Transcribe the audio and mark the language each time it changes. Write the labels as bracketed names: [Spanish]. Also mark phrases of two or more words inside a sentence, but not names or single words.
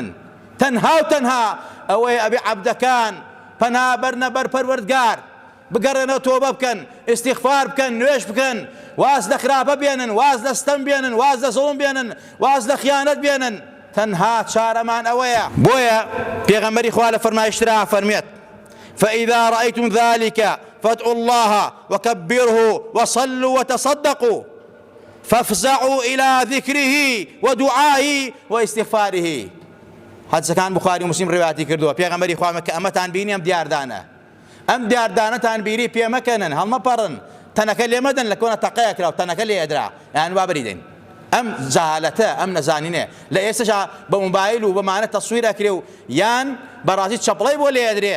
[Central Kurdish] تەنها و تەنها ئەوەیە ئەبێ عەبدەکان پەنا بەرنە بەر پەروەردگار، بگەڕێنەوە تۆبە بکەن، ئیستیغفار بکەن، نوێژ بکەن، واز لە خراپە بێنن، واز لە ستەم بێنن، واز لە زوڵم بێنن، واز لە خیانەت بێنن. تەنها چارەمان ئەوەیە. بۆیە پێغەمبەری خوا لە فەرمایشترا فەرمێت [Arabic] فإذا رأيتم ذلك فادعوا الله وكبره وصلوا وتصدقوا فافزعوا إلى ذكره ودعائه واستغفاره. [Central Kurdish] حەدیسەکان بوخاری و موسلیم ڕێواتی کردووە. پێغەمبەری خوا کە ئەمەتان بینی ئەم دیاردانە، ئەم دیاردانەتان بیری پێ مەکەنن، هەڵمەپەڕن، تەنەکە لێ مەدەن، لە کۆنە تەقەیە کراوە تەنەکە لێ ئەدرا، یان وا بریدەین. ئەم جەهالەتە، ئەم نەزانینێ لە ئێستاشا بە موبایل و بەمانە تەسویر ئەکرێ و یان بەڕاستی چەپڵەی بۆ لێ ئەدرێت.